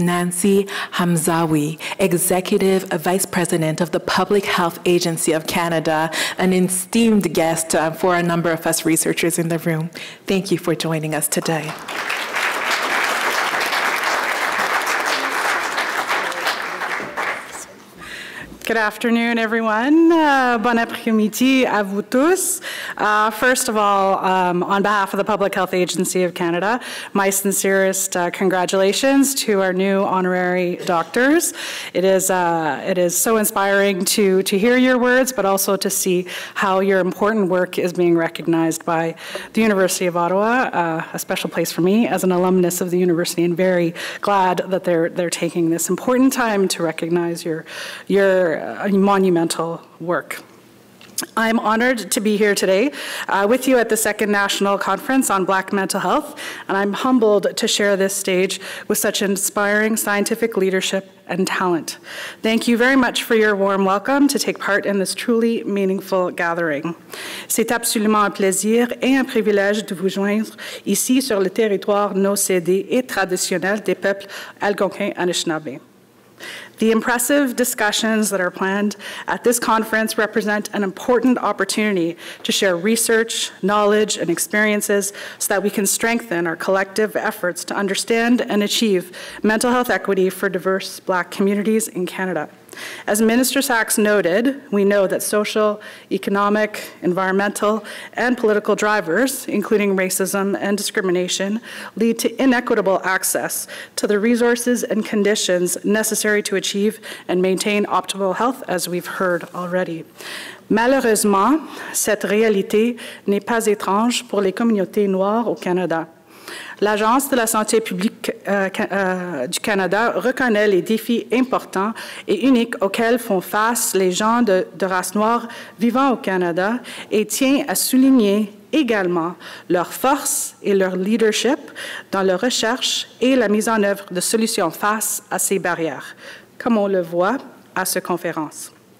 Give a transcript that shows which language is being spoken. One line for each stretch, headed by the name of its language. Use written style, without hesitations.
English: Nancy Hamzawi, Executive Vice President of the Public Health Agency of Canada, an esteemed guest for a number of us researchers in the room. Thank you for joining us today. Good afternoon, everyone.
French: Bon après-midi à vous tous.
English: First of all, on behalf of the Public Health Agency of Canada, my sincerest congratulations to our new honorary doctors. It is so inspiring to hear your words, but also to see how your important work is being recognized by the University of Ottawa, a special place for me as an alumnus of the university, and very glad that they're taking this important time to recognize your monumental work. I'm honored to be here today with you at the Second National Conference on Black Mental Health, and I'm humbled to share this stage with such inspiring scientific leadership and talent. Thank you very much for your warm welcome to take part in this truly meaningful gathering.
French: C'est absolument un plaisir et un privilège de vous joindre ici sur le territoire non cédé et traditionnel des peuples algonquins Anishinaabe.
English: The impressive discussions that are planned at this conference represent an important opportunity to share research, knowledge, and experiences so that we can strengthen our collective efforts to understand and achieve mental health equity for diverse Black communities in Canada. As Minister Sachs noted, we know that social, economic, environmental, and political drivers, including racism and discrimination, lead to inequitable access to the resources and conditions necessary to achieve and maintain optimal health, as we've heard already.
French: Malheureusement, cette réalité n'est pas étrange pour les communautés noires au Canada. L'Agence de la santé publique du Canada reconnaît les défis importants et uniques auxquels font face les gens de race noire vivant au Canada et tient à souligner également leur force et leur leadership dans la recherche et la mise en œuvre de solutions face à ces barrières, comme on le voit à cette conférence.